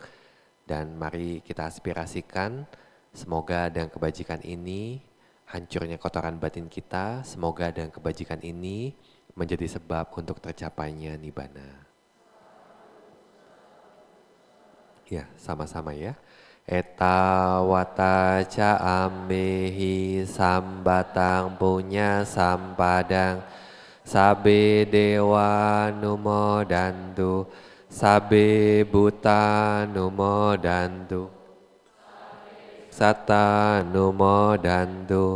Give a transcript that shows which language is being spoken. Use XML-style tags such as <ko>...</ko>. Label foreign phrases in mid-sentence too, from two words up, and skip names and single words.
<id>Dan mari kita aspirasikan semoga dengan kebajikan ini, hancurnya kotoran batin kita, semoga dengan kebajikan ini menjadi sebab untuk tercapainya nibbana. Ya, sama-sama ya.</id> <pi>Eta wata ca ambehi sambatang punya sampadang sabe dewa numodantu sabe buta numodantu satta numodantu</pi>